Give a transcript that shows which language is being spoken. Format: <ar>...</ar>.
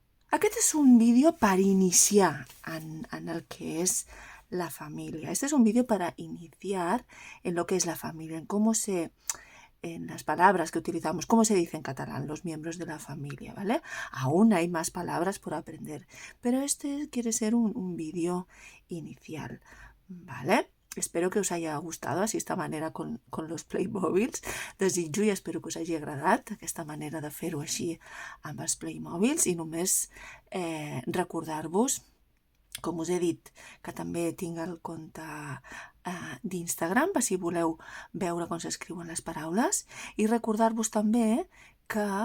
<ca>Aquest és un vídeo per iniciar en el que es la familia.</ca> <es>Este es un vídeo para iniciar en lo que es la familia, en las palabras que utilizamos, cómo se dice en catalán los miembros de la familia, ¿vale? Aún hay más palabras por aprender, pero este quiere ser un vídeo inicial, ¿vale? Espero que us haya gustado así esta manera con los Playmobils.</es> <ca>Desitjo i espero que us hagi agradat aquesta manera de fer-ho així amb els Playmobils i només recordar-vos, com us he dit, que també tinc el compte d'Instagram per si voleu veure com s'escriuen les paraules i recordar-vos també que</ca>